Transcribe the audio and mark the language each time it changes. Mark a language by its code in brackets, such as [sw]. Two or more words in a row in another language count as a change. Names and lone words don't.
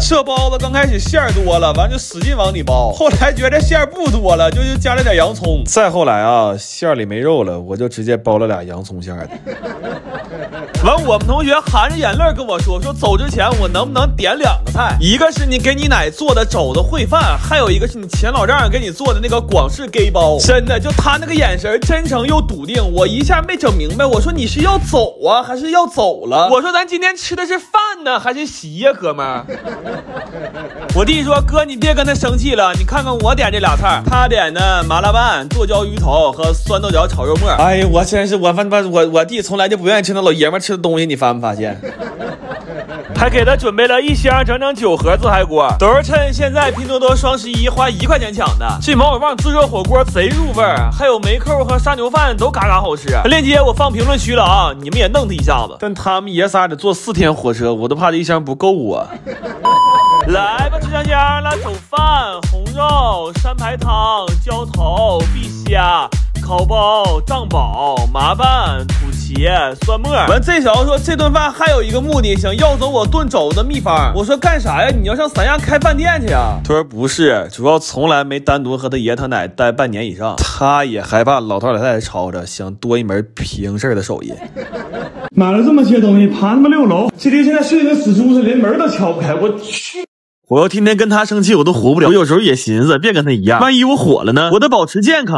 [zh] 這包子剛開始餡多了，完就使勁往裡包，後來覺得餡不多了，就加了點洋蔥。再後來啊，餡裡沒肉了，我就直接包了倆洋蔥餡的。完，我們同學含着眼淚跟我說走之前我能不能點2個菜，一個是你給你奶做的肘子烩飯，還有一個是你前老丈人給你做的那個廣式給包。真的，就他那個眼神真誠又篤定，我一下沒整明白，我說你是要走啊還是要走了？我說咱今天吃的是飯呢還是席呀，哥们儿？我弟說哥你別跟他生氣了，你看看我點這倆菜，他點的麻辣拌、剁椒魚頭和酸豆角炒肉末。哎呀，我真是我弟從來就不願意吃那老爺們吃的東西，你發沒發現？還給他準備了1箱整整9盒自嗨鍋，都是趁現在拼多多雙11花1塊錢搶的。這毛血旺自熱火鍋賊入味兒，還有梅扣和沙牛飯都嘎嘎好吃。鏈接我放評論區了啊，你們也弄他一下子。但他們爺仨得坐4天火車，我都怕這1箱不夠啊。來吧，吃香香，來走飯、紅肉、山排湯、澆頭、碧蝦、烤包、藏寶、麻拌、土茄、蒜末。完，這小子說這頓飯還有一個目的，想要走我燉肘子的秘方。我說幹啥呀？你要上三亞開飯店去呀？他說不是，主要從來沒單獨和他爺他奶待半年以上，他也害怕老頭老太太吵着，想多一門平事的手藝。買了這麼些東西，爬他媽6樓，這爹現在睡得跟死豬似的，連門都敲不開，我去。我要天天跟他生氣，我都活不了。我有時候也尋思，別跟他一樣，萬一我火了呢？我得保持健康啊。